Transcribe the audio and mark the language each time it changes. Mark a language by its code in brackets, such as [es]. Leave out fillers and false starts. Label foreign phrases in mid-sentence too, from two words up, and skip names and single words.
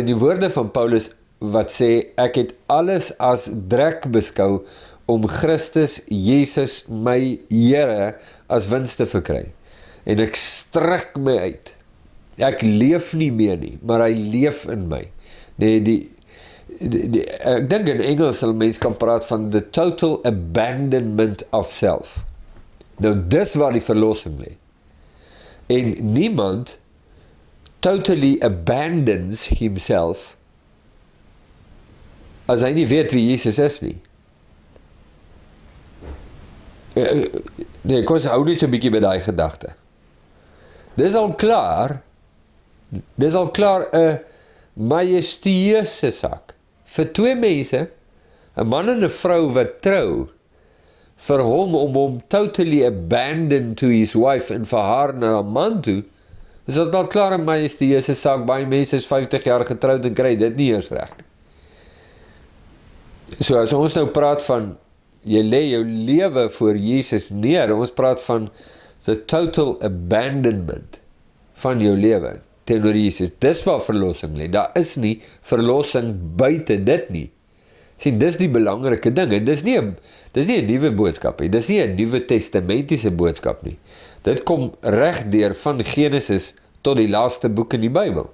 [af] die woorde van Paulus, wat sê, ek het alles as drek beskou, om Christus, Jesus, my Here, as wins te verkry, en ek strek my uit, ek leef nie meer nie, maar hy leef in my, nee, ek dink in Engels sal mens kan praat van [en] the total abandonment of self. [af] Nou dis waar die verlossing lê. En niemand [en] totally abandons himself [af] as hy nie weet wie Jesus is nie. Nee, kom ons hou net so 'n bietjie by daai gedagte. Dis al klaar 'n majestueuse saak vir twee mense, 'n man en 'n vrou wat trou, vir hom om hom [en] totally abandon to his wife [af] en vir haar na 'n man toe, is dit al klaar 'n majestueuse saak. Baie mense is 50 jaar getroud en kry dit nie eers reg nie. So as ons nou praat van jy lê jou lewe voor Jesus neer, ons praat van [en] the total abandonment [af] van jou lewe teenoor Jesus. Dis waar verlossing lê. Daar is nie verlossing buite dit nie. Sien, dis die belangrike ding, en dis nie 'n nuwe boodskap nie, dis nie 'n Nuwe Testamentiese boodskap nie. Dit kom reg deur van Genesis tot die laaste boek in die Bybel.